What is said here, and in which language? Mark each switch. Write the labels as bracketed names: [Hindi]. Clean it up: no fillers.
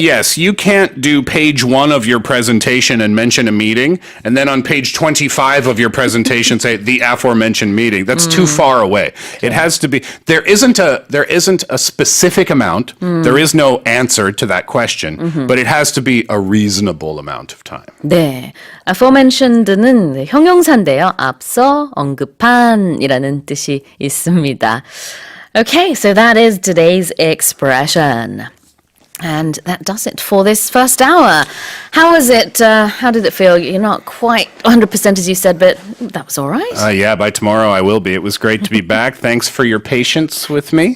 [English] Yes, you can't do page 1 of your presentation and mention a meeting, and then on page 25 of your presentation say the aforementioned meeting. That's too far away. It has to be. There isn't a specific amount. There is no answer to that question, but it has to be a reasonable amount of time. [Korean] 네. aforementioned는 형용사인데요. 앞서 언급한이라는 뜻이 있습니다. [English] Okay, so that is today's expression. And that does it for this first hour. How was it? How did it feel? You're not quite 100% as you said, but that was all right. Yeah, by tomorrow I will be. It was great to be back. Thanks for your patience with me.